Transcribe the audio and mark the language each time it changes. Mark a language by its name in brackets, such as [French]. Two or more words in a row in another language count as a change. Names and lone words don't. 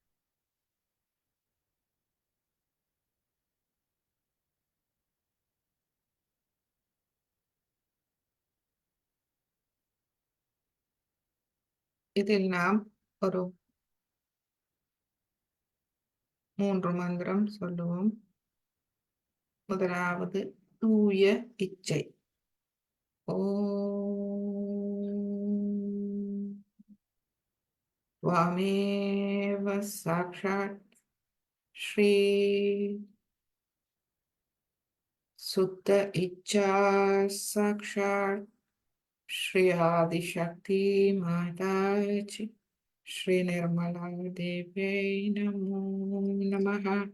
[Tamil] இதில் நாம் ஒரு 3 மந்திரம் சொல்லுவோம். முதலாவது தூய இச்சை. [Sanskrit] ஓம் त्वमेव साक्षात् श्री सुत इच्छा साक्षात् श्री आदिशक्ति माताजी श्री निर्मला देवी नमो नमः.